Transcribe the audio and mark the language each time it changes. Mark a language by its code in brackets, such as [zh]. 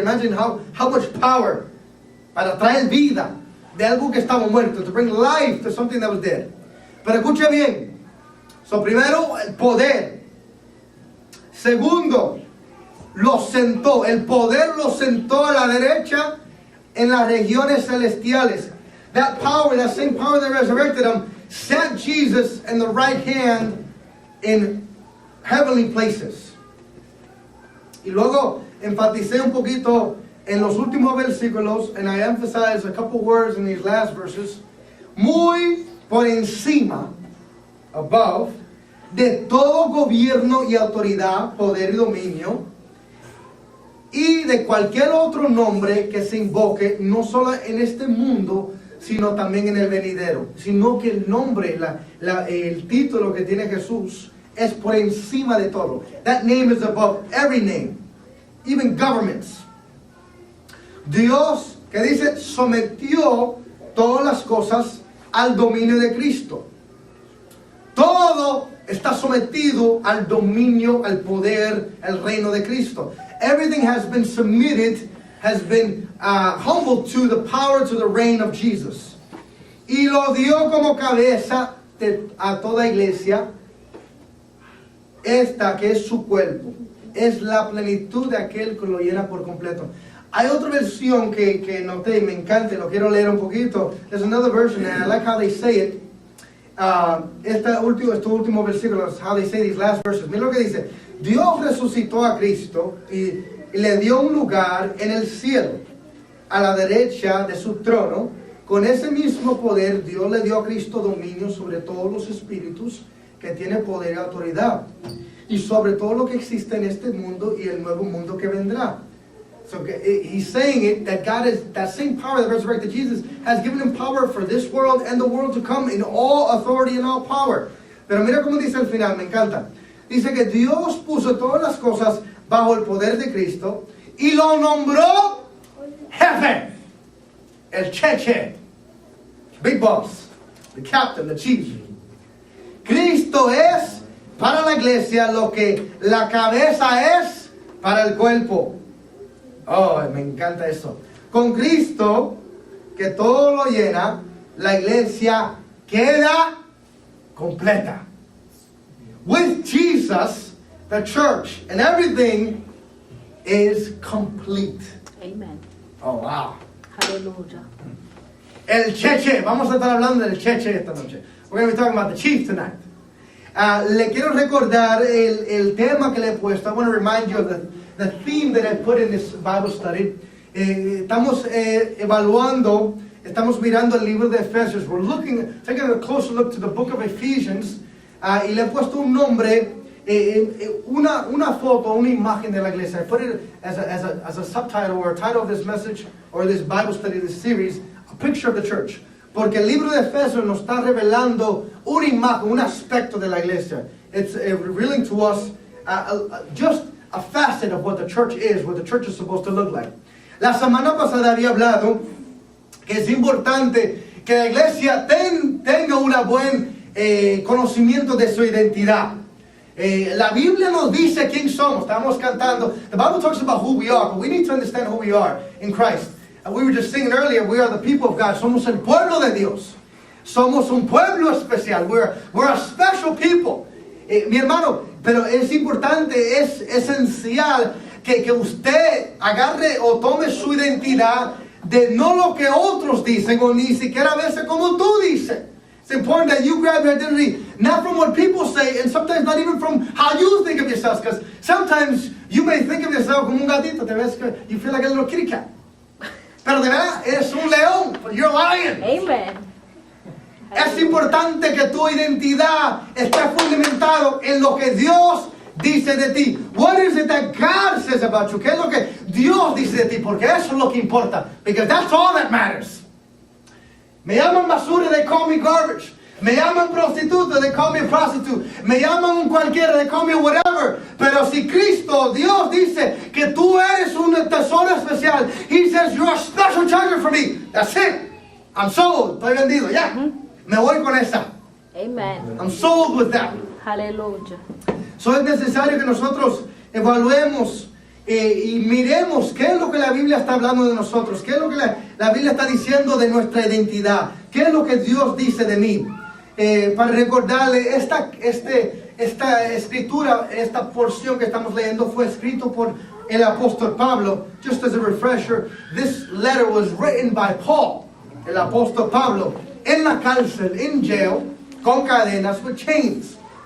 [en] Imagine how much power [es] para traer vida de algo que estaba muerto, [en] to bring life to something that was dead. [es] Pero escuche bien. So, primero, el poder. Segundo, lo sentó. El poder lo sentó a la derecha en las regiones celestiales. [en] That power, that same power that resurrected him, sat Jesus in the right hand in heavenly places. [es] Y luego enfaticé un poquito en los últimos versículos, [en] and I emphasized a couple words in these last verses, [es] muy por encima, [en] above, [es] de todo gobierno y autoridad, poder y dominio, y de cualquier otro nombre que se invoque, no solo en este mundo, sino también en el venidero, sino que el nombre, el título que tiene Jesús es por encima de todo. [en] That name is above every name, even governments. [es] Dios, que dice, sometió todas las cosas al dominio de Cristo. Todo está sometido al dominio, al poder, al reino de Cristo. [en] Everything has been submitted, has been humbled to the power, to the reign of Jesus. [es] Y lo dio como cabeza a toda iglesia, esta que es su cuerpo. Es la plenitud de aquel que lo llena por completo. Hay otra versión que noté y me encanta, lo quiero leer un poquito. [en] There's another version, and I like how they say it. [es] Estos últimos versículos, [en] how they say these last verses. [es] Mira lo que dice. Dios resucitó a Cristo y le dio un lugar en el cielo, a la derecha de su trono. Con ese mismo poder, Dios le dio a Cristo dominio sobre todos los espíritus que tiene poder y autoridad, y sobre todo lo que existe en este mundo y el nuevo mundo que vendrá. [en] So he's saying it, that God is, that same power that resurrected Jesus has given him power for this world and the world to come, in all authority and all power. [es] Pero mira cómo dice al final, me encanta. Dice que Dios puso todas las cosas bajo el poder de Cristo y lo nombró jefe, el cheche, [en] big boss, the captain, the chief. [es] Cristo es para la iglesia lo que la cabeza es para el cuerpo. Oh, me encanta eso. Con Cristo, que todo lo llena, la iglesia queda completa. [en] With Jesus, the church and everything is complete. Amen. Oh, wow. Hallelujah. [es] El cheche, vamos a estar hablando del cheche esta noche. [en] We're going to be talking about the chief tonight. [es] Le quiero recordar el tema que le he puesto. [en] I want to remind you of the theme that I put in this Bible study. [es] Estamos evaluando, estamos mirando el libro de Efesios. [en] We're taking a closer look to the book of Ephesians. [es] Y le he puesto un nombre, una foto, una imagen de la iglesia. [en] I put it as a subtitle or a title of this message or this Bible study, this series, a picture of the church. [es] Porque el libro de Efesios nos está revelando una imagen, un aspecto de la iglesia. [en] It's revealing to us just a facet of what the church is, what the church is supposed to look like. [es] La semana pasada había hablado que es importante que la iglesia tenga un buen conocimiento de su identidad. La Biblia nos dice quién somos. Estamos cantando. [en] The Bible talks about who we are, but we need to understand who we are in Christ. We were just singing earlier, we are the people of God. [es] Somos el pueblo de Dios. Somos un pueblo especial. [en] We're a special people. [es] Mi hermano, pero es importante, es esencial que usted agarre o tome su identidad de no lo que otros dicen o ni siquiera a veces como tú dices. [en] It's important that you grab your identity not from what people say and sometimes not even from how you think of yourself, because sometimes you may think of yourself [es] como un gatito, te ves que [en] you feel like a little kitty cat. [es] Pero de verdad, eres un león, [en] but you're a lion. Amen. [es] Es importante que tu identidad esté fundamentado en lo que Dios dice de ti. [en] What is it that God says about you? [es] ¿Qué es lo que Dios dice de ti? Porque eso es lo que importa. [en] Because that's all that matters. [es] Me llaman basura, [en] they call me garbage. [es] Me llaman prostituta, [en] they call me a prostitute. [es] Me llaman un cualquiera, [en] they call me whatever. [es] Pero si Cristo, Dios dice que tú eres un tesoro especial, [en] He says you're a special treasure for me. That's it. I'm sold. [es] Estoy vendido. Ya. Me voy con esa. Amen. [en] I'm sold with that. Hallelujah. [es] So es necesario que nosotros evaluemos y miremos qué es lo que la Biblia está hablando de nosotros, qué es lo que la Biblia está diciendo de nuestra identidad, qué es lo que Dios dice de mí. Para recordarle, esta escritura, esta porción que estamos leyendo fue escrito por el apóstol Pablo. [en] Just as a refresher, this letter was written by Paul, [es] el apóstol Pablo, en la cárcel, [en] in jail, [es] con cadenas, [en] with chains.